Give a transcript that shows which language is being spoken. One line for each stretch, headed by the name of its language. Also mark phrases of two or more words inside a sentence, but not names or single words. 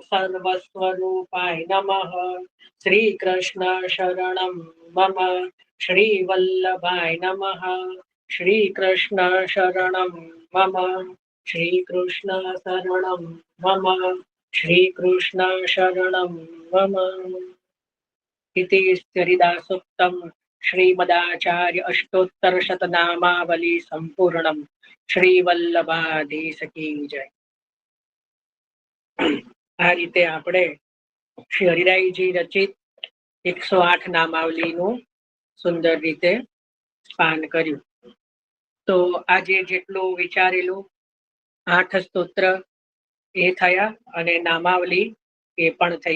Sanskrit: सर्वस्वरूपाय नमः श्रीकृष्ण शरणं मम श्रीवल्लभाय नमः श्रीकृष्ण शरणं मम श्रीकृष्ण शरणं मम श्रीकृष्ण शरणं मम इति हरिदासूक्तं श्रीमदाचार्य अष्टोत्तर शतनामावली संपूर्णम
Hindi: श्रीवल्लभाधीश की जय।
Gujarati: આ રીતે આપણે શ્રી હરિરાયજી રચિત 108 નામાવલીનું સુંદર રીતે પાન કર્યું. તો આજે જેટલું વિચારેલું 8 સ્તોત્ર એ થયા અને નામાવલી એ પણ થઈ.